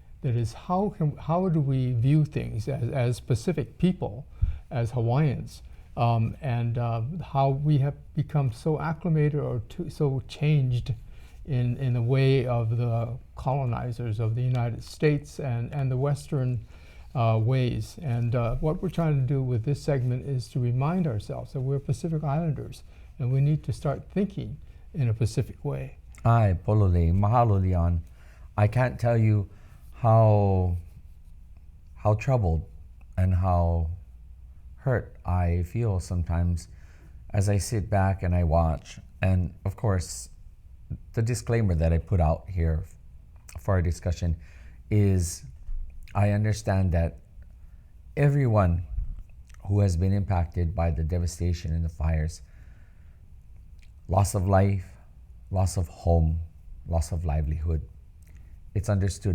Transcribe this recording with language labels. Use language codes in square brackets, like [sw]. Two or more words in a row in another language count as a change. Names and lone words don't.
[en] That is, how do we view things as Pacific people, as Hawaiians, and how we have become so acclimated or so changed in the way of the colonizers of the United States and the Western ways. And what we're trying to do with this segment is to remind ourselves that we're Pacific Islanders and we need to start thinking in a Pacific way. [haw] Ai, polole, mahalo Leon. [en] I can't tell you how troubled and how hurt I feel sometimes as I sit back and I watch. And of course, the disclaimer that I put out here for our discussion is I understand that everyone who has been impacted by the devastation and the fires, loss of life, loss of home, loss of livelihood, it's understood.